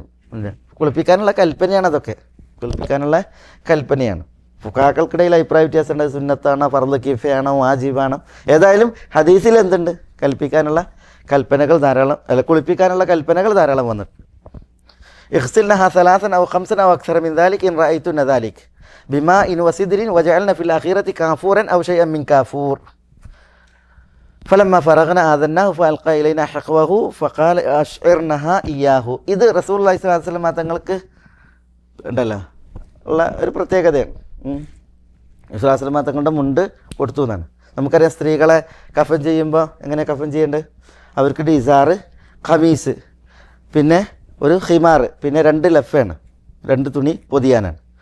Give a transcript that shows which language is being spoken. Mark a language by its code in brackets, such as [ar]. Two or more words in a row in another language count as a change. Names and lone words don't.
[ml] കുളിപ്പിക്കാനുള്ള കൽപ്പനയാണ്, അതൊക്കെ കുളിപ്പിക്കാനുള്ള കൽപ്പനയാണ്. ഫുഖാക്കൾക്കിടയിൽ അഭിപ്രായ വ്യത്യാസമുണ്ട്, സുന്നത്താണോ ഫർള് കിഫയാണോ വാജിബാണോ. ഏതായാലും ഹദീസിൽ എന്തുണ്ട്, കൽപ്പിക്കാനുള്ള കൽപ്പനകൾ ധാരാളം, കുളിപ്പിക്കാനുള്ള കൽപ്പനകൾ ധാരാളം വന്നിട്ടുണ്ട്. [ar] ഇഹ്സിൽനഹ 3 أو 5 أو أكثر من ذلك إن رأيتن ذلك بماء وسدر وجعلنا في الآخرة كافورا أو شيئا من كافور فلما فرغنا آذناه فألقى إلينا حقوه فقال أشعرنها إياه. [ml] ഇത് [ar] رسول الله صلى الله عليه وسلم [ml] തങ്ങൾക്ക് ഉണ്ടല്ലോ ഉള്ള ഒരു പ്രത്യേകതയാണ്. [ar] رسول الله صلى الله عليه وسلم [ml] തങ്ങളുടെ മുണ്ട് കൊടുത്തു എന്നാണ്. നമുക്കറിയാം സ്ത്രീകളെ കഫൻ ചെയ്യുമ്പോൾ എങ്ങനെ കഫൻ ചെയ്യേണ്ടത്, അവർക്ക് ഡിസാറ്, ഖമീസ്, പിന്നെ ഒരു ഹിമാർ, പിന്നെ 2 ലഫാണ്, 2 തുണി പൊതിയാനാണ്.